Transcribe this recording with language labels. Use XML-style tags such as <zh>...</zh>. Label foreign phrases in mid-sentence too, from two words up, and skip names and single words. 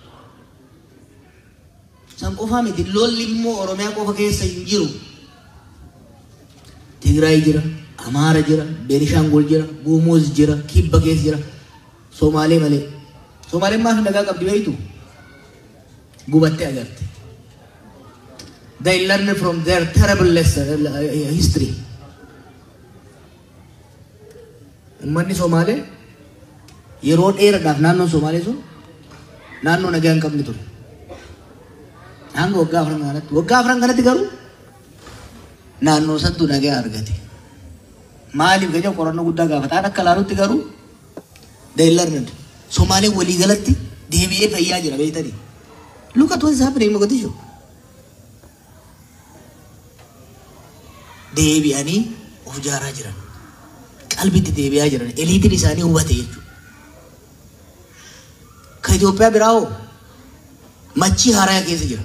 <om>San qofaa miti lolli immoo Oromiyaa qofa keessa hin jiru. Tigraay jira, Amaara jira, Beenishaangul jira, Gumuz jira, Kibba keessa jira. Somaalee malee. Somaaleen maaf nagaa qabdi beektu? Gubattee agarte.</om> <en>They learn from their terrible lesson, history.</en> <om>Ummanni Somaalee yeroo dheeraadhaaf naannoon Somaalee sun naannoo nagaa hin qabne ture. Hanga waggaa afran kanatti garuu naannoo santu nagaa argate. Maaliif gajaa qorannoo guddaa gaafataan akka laalutti garuu</om> <en>they learned.</en> <om>Somaalee walii galatti deebi'ee fayyaa jira beektanii.</om> <en>Look at what is happening in Mogadishu.</en> <om>Deebi'anii of jaaraa jiran. Qalbitti deebi'aa jiran. Eliitiin isaanii hubate jechuudha. Ka Itoophiyaa biraa hoo machii haaraa keessa jira.</om>